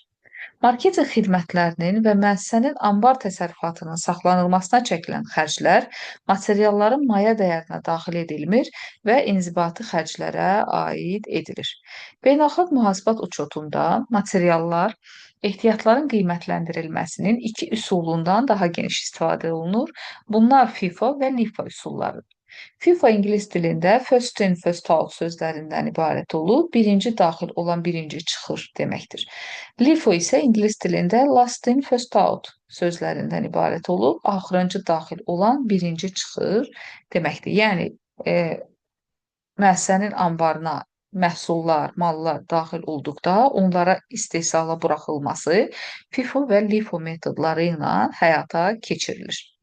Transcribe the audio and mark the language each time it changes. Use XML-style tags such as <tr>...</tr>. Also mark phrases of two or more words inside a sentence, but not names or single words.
<az>Marketinq xidmətlərinin və müəssisənin anbar təsərrüfatının saxlanılmasına çəkilən xərclər materialların maya dəyərinə daxil edilmir və inzibati xərclərə aid edilir. Beynəlxalq mühasibat uçotunda materiallar ehtiyatların qiymətləndirilməsinin iki üsulundan daha geniş istifadə olunur. Bunlar FIFO və LIFO üsullarıdır. FIFA ingilis dilində</az> <en>first in, first out</en> <az>sözlərindən ibarət olub, birinci daxil olan birinci çıxır deməkdir. LIFO isə ingilis dilində</az> <en>last in, first out</en> <az>sözlərindən ibarət olub, axırıncı daxil olan birinci çıxır deməkdir. Yəni, müəssisənin anbarına məhsullar, mallar daxil olduqda onlara istehsala buraxılması FIFO və LIFO metodları ilə həyata keçirilir.</az>